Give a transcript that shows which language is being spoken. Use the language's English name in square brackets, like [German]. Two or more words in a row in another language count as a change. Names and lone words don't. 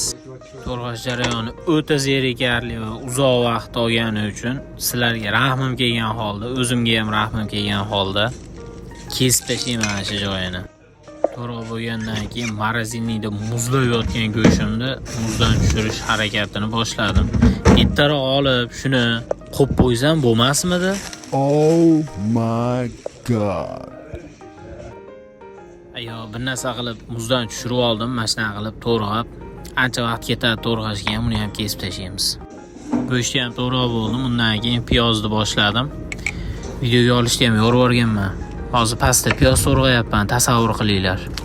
[Uzbek] To'rg'ash jarayoni o'ta zerikarli va uzoq vaqt olgani uchun sizlarga rahmim kelgan holda, o'zimga ham rahmim kelgan holda kesib tashlayman shu joyini. To'g'ri bo'lgandan keyin morozinnikda muzlab yotgan go'shtimni muzdan tushirish harakatini boshladim. Bittaroq olib shuni qo'yib qo'ysam bo'lmasmidi? [English] Oh my god. [Uzbek] Ayo, bir narsa qilib muzdan tushirib oldim, mana shunaqa qilib to'g'rab. Ancha vaqt ketadi to'rg'ashga ham, uni ham kesib tashlaymiz. Go'shtni ham to'g'rab oldim, undan keyin piyozni boshladim. Videoga olishni ham yorib o'rganman. Hozir pastda piyoz to'rg'ayapman, tasavvur qilinglar.